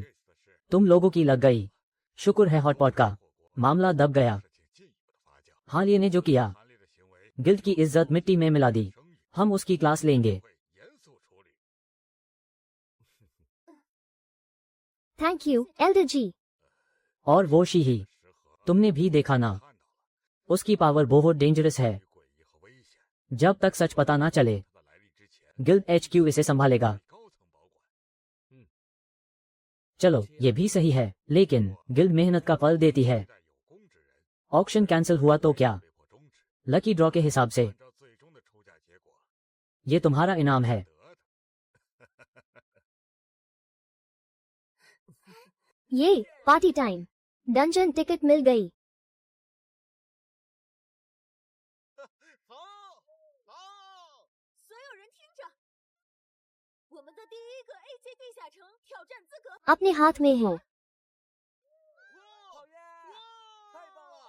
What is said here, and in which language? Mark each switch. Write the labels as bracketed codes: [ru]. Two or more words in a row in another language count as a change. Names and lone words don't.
[zh] 这次的事， [hi] तुम लोगों की लग गई। शुक्र है हॉटपॉट का [zh] 火锅 [hi] मामला दब गया। [zh] 事情进一步的发酵， [hi] हालिया ने जो किया [zh] 韩烈的行为， [hi] गिल्ड की इज्जत मिट्टी में मिला दी। [zh] 声誉 [hi] हम उसकी क्लास लेंगे। [zh] 会严肃处理。 [en] thank you [hi] एल्डर जी। और वो शीही [zh] 时和 [hi] तुमने भी देखा ना, [zh] 看到了 [hi] उसकी पावर बहुत डेंजरस है। [zh] 诡异和危险。 [hi] जब तक सच पता ना चले [zh] 他的来历之前， [en] guild HQ [hi] इसे संभालेगा। [zh] 高层保管， [hi] चलो ये भी सही है, लेकिन गिल्ड मेहनत का फल देती है। [zh] 对待有功之人， [hi] ऑक्शन कैंसिल हुआ तो क्या? [zh] 被迫终止。 [en] lucky draw [hi] के हिसाब से [zh] 按照最终的抽价结果 [hi] ये तुम्हारा इनाम है। [zh] 得的。 [hi] ये [en] party time. dungeon ticket [hi] मिल गई। [zh] 走走，所有人听着，我们的第一个 A 级地下城挑战资格， [hi] अपने हाथ में है। [zh] 好耶！太棒了！